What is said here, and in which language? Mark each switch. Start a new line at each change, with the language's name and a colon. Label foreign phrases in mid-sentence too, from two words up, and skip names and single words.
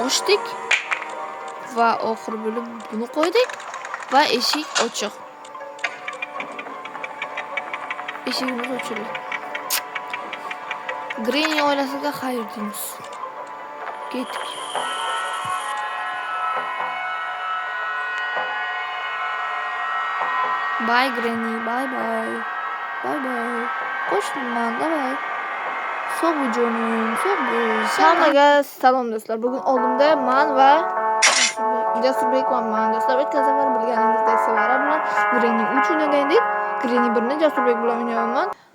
Uzbek: ochdik va oxir bo'lib buni qo'ydik va eshik ochiq. Eshigimiz ochildi. Granny oilasiga xayr deymiz. Ketdik.
English: Bye Granny, bye bye. Bye bye.
Uzbek: Qo'shniman, davay. So'bu jonim, so'bu. Salom do'stlar. Bugun oldimda men va Jasurbek va men do'stlar. O'tgan safar bilganingizdek Sevara bilan Granny 3 o'ynagandik. Granny 1 ni Jasurbek bilan o'ynayapman.